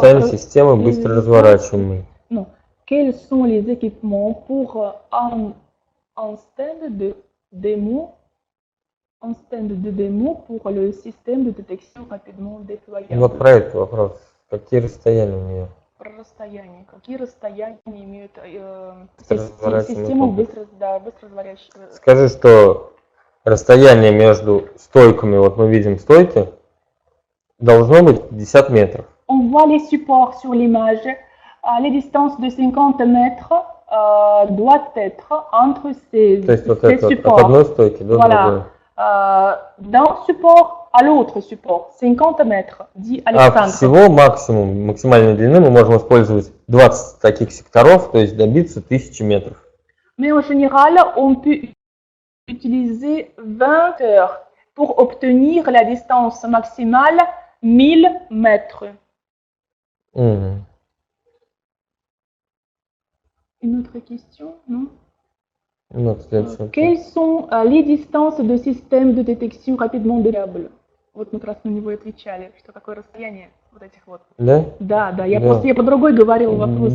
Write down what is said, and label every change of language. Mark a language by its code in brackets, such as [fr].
[ru] Системы быстро разворачиваемые. [fr] Non. Quels sont les équipements pour un stand de démo pour le système de détection rapidement déployable? [ru] Вот про этот вопрос. Какие расстояния у нее? Про расстояние. Какие расстояния имеют системы быстро разворачиваемые? Скажи, что расстояние между стойками, вот мы видим стойки, должно быть 50 метров. [fr] On voit les supports sur l'image. Les distances de 50 mètres doivent être entre ces supports. [ru] От одной стойки до другой. [fr] D'un support à l'autre support, 50 mètres, dit Alexandre. [ru] А всего максимальной длины мы можем использовать 20 таких секторов, то есть добиться 1000 метров. [fr] Mais en général, on peut utiliser 20 heures pour obtenir la distance maximale 1000 mètres. Une autre question, non? Quelles sont les distances de système de détection rapidement déployable? [ru] Вот мы как раз на него отвечали, что какое расстояние вот этих вот. Да? Да, я просто по другой говорил вопрос.